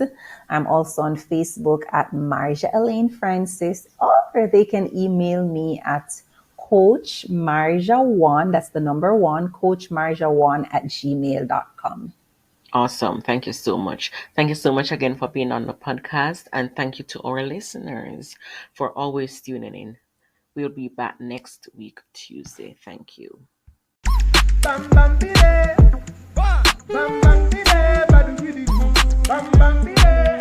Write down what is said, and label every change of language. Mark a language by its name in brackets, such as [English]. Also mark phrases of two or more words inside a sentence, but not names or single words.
[English] I'm also on Facebook at Marjaalaine Francis, or they can email me at Coach Marja1, that's the number one, Coach Marja1 at gmail.com. Awesome. Thank you so much. Thank you so much again for being on the podcast. And thank you to our listeners for always tuning in. We'll be back next week, Tuesday. Thank you. Bam bam bide, bam bam bide, badu bidi bam bam bide.